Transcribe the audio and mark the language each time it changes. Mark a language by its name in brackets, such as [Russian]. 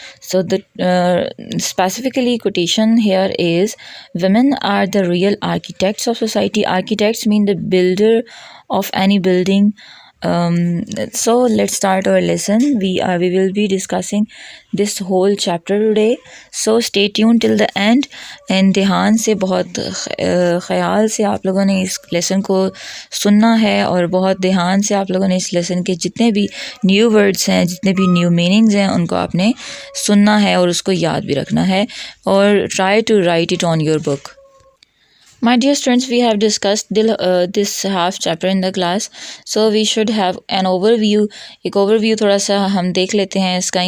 [English] So the specifically quotation here is, women are the real architects of society. Architects mean the builder of any building. So let's start our lesson. We will be discussing this whole chapter today. So stay tuned till the end. [Hindi] and ध्यान से बहुत ख़याल से आप लोगों ने इस lesson को सुनना है, और बहुत ध्यान से आप लोगों ने इस लेसन के जितने भी न्यू वर्ड्स हैं, जितने भी न्यू मीनिंग्स हैं, उनको आपने सुनना है और उसको याद भी रखना है, और [English] Try to write it on your book. My dear students, we have discussed this half chapter in the class, so we should have an overview. [Hindi] एक overview थोड़ा सा हम देख लेते हैं इसका.